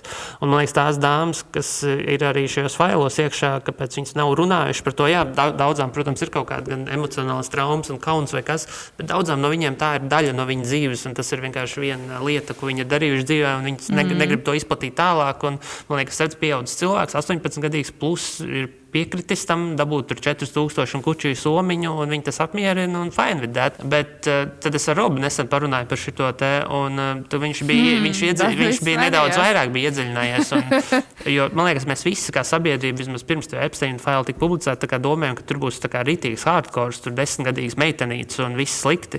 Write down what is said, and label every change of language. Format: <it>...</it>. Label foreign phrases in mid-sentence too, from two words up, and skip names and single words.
<lv>Un man liekas, tās dāmas, kas ir arī šajos failos iekšā, kāpēc viņas nav runājuši par to, daudzām, protams, ir kaut kāda gan emocionāls traumas un kauns vai kas, bet daudzām no viņiem tā ir daļa no viņa dzīves, un tas ir vienkārši viena lieta, ko viņi ir darījuši dzīvē, un viņas negrib to izplatīt tālāk, un man liekas, redz pieaudzis cilvēks, 18 gadīgs plus ir piekritis tam, dabūt tur 4000 un kučiju somiņu, un viņi tas apmierina un</lv> <en>fine with that.</en> <lv>Bet tad es ar Robu nesen parunāju par šito te, un viņš bija nedaudz vairāk iedziļinājies. Jo, man liekas, mēs visi kā sabiedrība, vismaz pirms tev Epsteina faila tika publicēta, tā kā domājam, ka tur būs tā kā ritīgs hardcores, tur 10-gadīgs meitenīts un viss slikti.</lv>